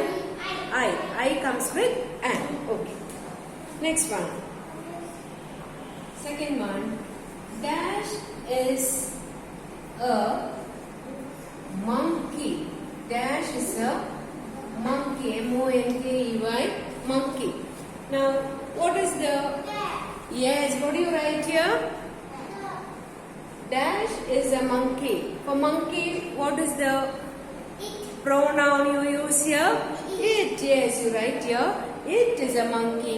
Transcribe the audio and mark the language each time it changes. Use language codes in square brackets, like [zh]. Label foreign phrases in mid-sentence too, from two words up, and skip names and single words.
[en] I. I comes with am. Okay. Next one. Second one. Dash is a monkey. Dash is a monkey. M-O-N-K-E-Y. Monkey. Now, what is the... Yes, what do you write here? Dash is a monkey. For monkey, what is the pronoun you use here? It. Yes, you write here. It is a monkey.